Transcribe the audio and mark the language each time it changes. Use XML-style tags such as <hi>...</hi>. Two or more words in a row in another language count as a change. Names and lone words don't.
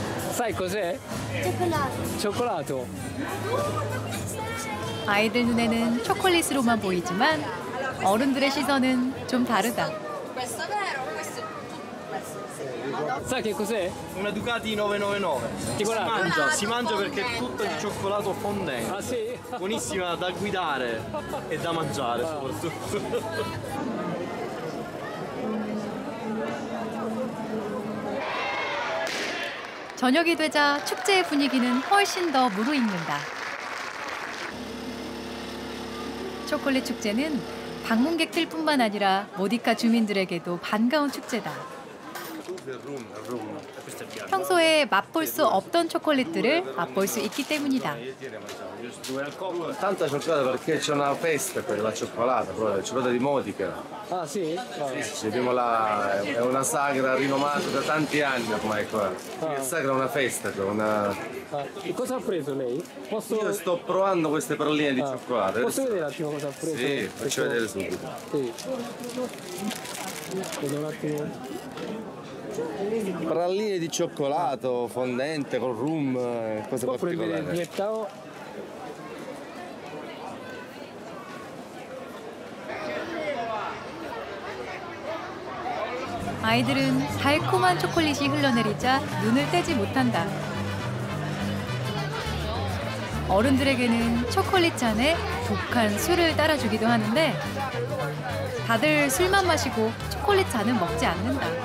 <it>Sai cos'è? Cioccolato. Cioccolato.</it> <ko>아이들 눈에는 초콜릿으로만 보이지만 어른들의 시선은 좀 다르다. Sai che cos'è? Una Ducati 999. Si mangia perché è tutto di cioccolato fondente. Ah sì? Buonissima da guidare e da mangiare soprattutto. 저녁이 되자 축제의 분위기는 훨씬 더 무르익는다. 초콜릿 축제는 방문객들뿐만 아니라 모디카 주민들에게도 반가운 축제다. 평소에 맛볼 수 없던 초콜릿들을 맛볼 수 있기 때문이다.</ko> <it>Tanta cioccolata perché c'è una festa per la cioccolata, proprio la cioccolata di Modica. Ah sì? Sì, abbiamo è una sagra rinomata da tanti anni ormai qua. La sagra è una festa, una... E cosa ha preso lei? Io sto provando queste palline di cioccolato. Posso vedere un attimo cosa ha preso? Sì, faccio vedere subito. Sì. Vedo un attimo. Pralline di cioccolato fondente con rum, cose Può prendere il particolari. gettao?</it> <ko>아이들은 달콤한 초콜릿이 흘러내리자 눈을 떼지 못한다. 어른들에게는 초콜릿 잔에 독한 술을 따라주기도 하는데 다들 술만 마시고 초콜릿 잔은 먹지 않는다.</ko>